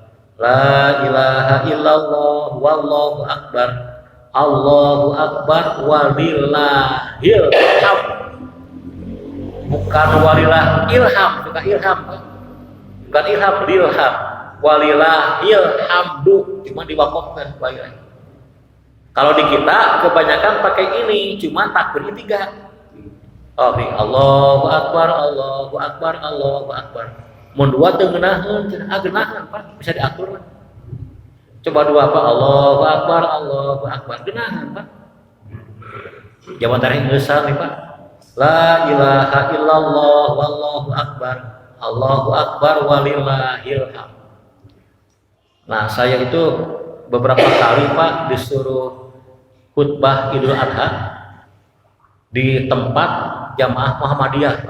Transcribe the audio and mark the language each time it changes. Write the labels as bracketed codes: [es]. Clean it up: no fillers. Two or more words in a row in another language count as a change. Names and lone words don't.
[ar] لا إله إلا الله والله أكبر الله أكبر ولله الحمد. [id] Bukan walilah ilham, bukan ilham, bukan ilham, lilham, [ar] ولله الحمد, [id] cuma diwakafkan walilah. Kalau di kita kebanyakan pakai ini, cuma takbirnya 3. [ar] Oh, الله أكبر الله أكبر الله أكبر. [su] Mun 2 teu ngeunaheun, geunaheun Pak, bisa diatur lah. Coba 2 Pak, [ar] الله أكبر الله أكبر, [su] geunaheun Pak. Jaman tadi ngeusan nih Pak. [ar] لا إله إلا الله والله أكبر الله أكبر ولله الحمد. [id] Nah, saya itu beberapa kali Pak disuruh khutbah Idul Adha di tempat jamaah Muhammadiyah Pak.